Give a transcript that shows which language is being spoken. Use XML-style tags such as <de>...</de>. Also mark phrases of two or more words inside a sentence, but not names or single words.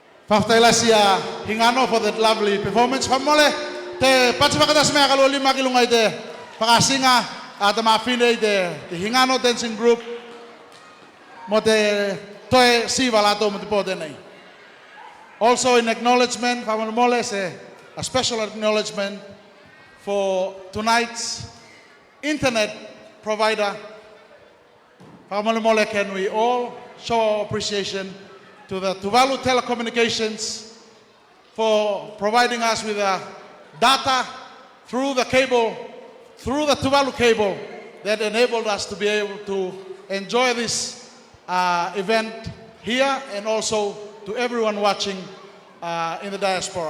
<en>Faftailasia Hingano for that lovely performance.</en> <tvl>Famole te patsipakatas mea kalau 5 kilungai te pakasinga at mafine te Hingano</tvl> <en>dancing group</en> <tvl>mo te toe sivalato mo te pote nei.</tvl> <en>Also in acknowledgement, famole a special acknowledgement for tonight's internet provider. Famole can we all show our appreciation to the Tuvalu Telecommunications for providing us with data through the cable, through the Tuvalu cable that enabled us to be able to enjoy this event here and also to everyone watching in the diaspora.</en>